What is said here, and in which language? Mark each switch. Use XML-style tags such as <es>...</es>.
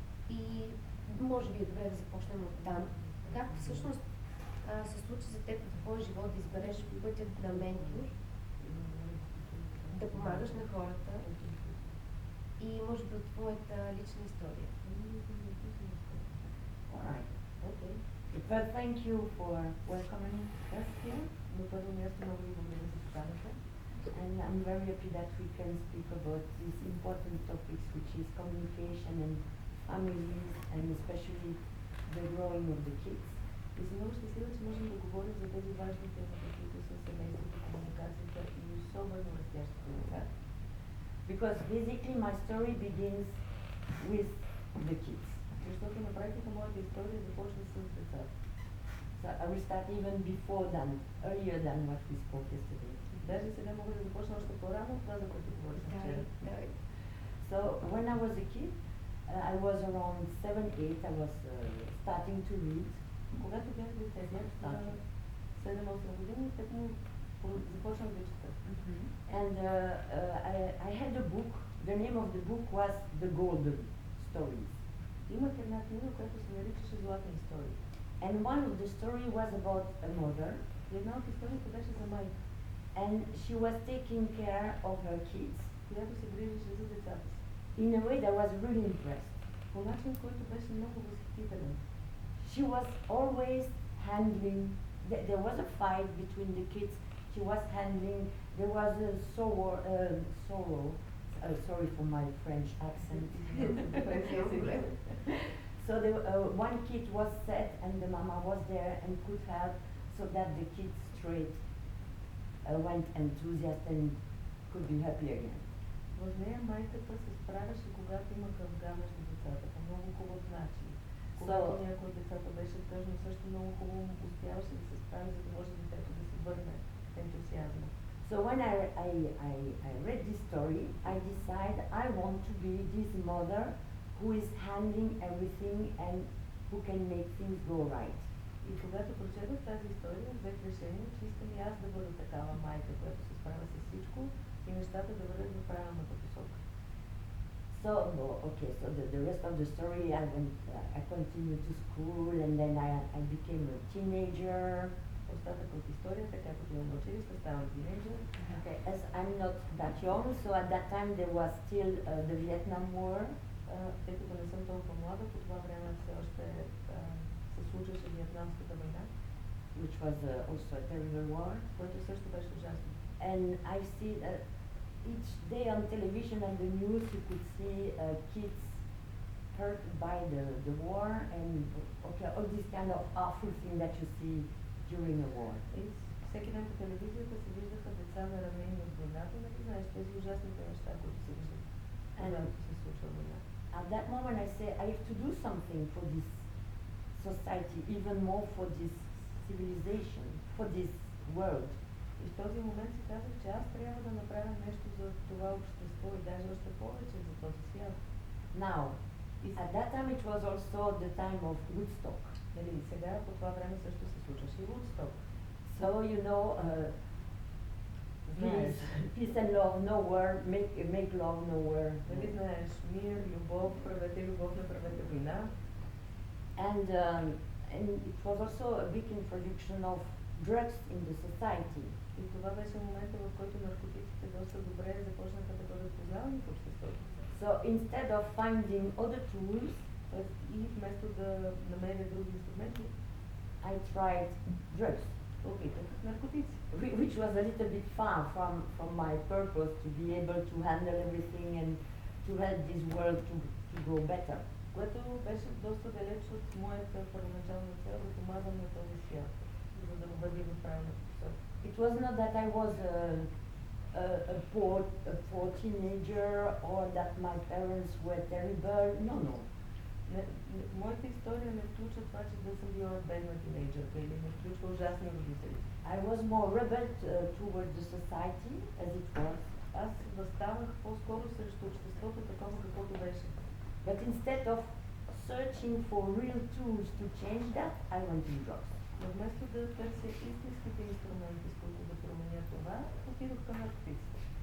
<bg>И може би е добре да започнем от там. Как всъщност се случи за теб в твоя живот да избереш пътят на ментор, да помагаш на хората и може би от твоята лична история?</bg> <en>Alright, okay. Well, thank you for welcoming us here.</en> <bg>На първо място много ви благодаря за поканата.</bg> <en>And I'm very happy that we can speak about these important topics, which is communication and families, and especially the growing of the kids.</en> <bg>И съм много щастлива, че можем да говорим за тези важни теми, които са семейството, комуникацията и особено растящите деца.</bg> <en>Because basically my story begins with the kids.</en> <bg>Защото на практика моята история започва с децата.</bg> <en>So I will start even before than, earlier than what we spoke yesterday.</en> <bg>Даже сега мога да започна още по-рано от това, за което говорих вчера.</bg> <en>So when I was a kid, I was around 7-8, I was starting to read.</en> <bg>Когато бях дете, бях 7-8 години, тъкмо започнах да чета.</bg> <en>And I had a book, the name of the book was The Golden Stories.</en> <bg>Имах една книга, която се наричаше Златни истории.</bg> <en>And one of the story was about a mother.</en> <bg>Една от историите беше за майка.</bg> <en>And she was taking care of her kids.</en> <bg>Която се грижеше за децата си.</bg> <en>In a way that was really impressed.</en> <bg>По начин, който беше много възхитителен.</bg> <en>She was always handling, there was a fight between the kids. She was handling, there was a sorrow. Sorry for my French accent. So one kid was sad and the mama was there and could help so that the kids straight went enthusiastic and could be happy again.</en> <bg>В нея майката се справяше, когато има къвга между децата, по много хубав начин. Когато някой от децата беше тъжно, също много хубаво успяваше да се справи, за да може детето да се върне ентусиазма.</bg> <en>So when I read this story, I decided I want to be this mother who is handling everything and who can make things go right.</en> <bg>И когато прочетох тази история, взех решение, че искам и аз да бъда такава майка, която се справя с всичко и нещата да бъдат в правилната посока.</bg> <en>So the rest of the story, I continued to school and then I became a teenager.</en> <bg>Остатък от историята, както отивам на училище, ставам тинейджър.</bg> <en>Okay, as I'm not that young, so at that time there was still the Vietnam War.</en> <bg>Тъй като не съм толкова млада, по това време все още се случваше Виетнамската война.</bg> <en>Which was also a terrible war.</en> <bg>Което също беше ужасно.</bg> <en>And I see each day on television and the news you could see kids hurt by the war and okay, all this kind of awful thing that you see during a war.</en> <bg>И всеки ден по телевизията се виждаха деца наранени от войната, нали знаеш тези ужасните неща, които се виждат, когато се случва война.</bg> <en>At that moment I say I have to do something for this society, even more for this civilization, for this world.</en> <bg>И в този момент си казах, че аз трябва да направя нещо за това общество и даже още повече за този свят.</bg> <en>Now, at that time it was also the time of Woodstock.</en> <bg>Нали, сега по това време също се случваше и Woodstock.</bg> <en>So you know,</en> <bg>Знаеш,</bg> <en>peace and love nowhere, make love nowhere.</en> <bg>нали знаеш, мир, любов, правете любов, не правете война.</bg> <en>And it was also a big introduction of drugs in the society.</en> <bg>И това беше момента, в който наркотиците доста добре започнаха да бъдат познавани в обществото.</bg> <en>So instead of finding other tools,</en> <bg>И вместо да намеря други инструменти,</bg> <en>I tried drugs,</en> <bg>опитах наркотици.</bg> <en>which was a little bit far from my purpose to be able to handle everything and to help this world to grow better.</en> <bg>Което беше доста далеч от моята първоначална цел да помагам на този свят, за да върви в правилната посока.</bg> <en>It was not that I was a poor teenager or that my parents were terrible. No, no.</en> <bg>Моята история не включва това, че да съм била бедна тинейджърка или не включва ужасни родители.</bg> <en>I was more rebel toward the society as it was.</en> <bg>Аз възставах по-скоро срещу обществото такова каквото беше.</bg> <en>But instead of searching for real tools to change that, I went to drugs.</en> <bg>Но вместо да търся истинските инструменти, с които да променя това, отидох към наркотиците.</bg>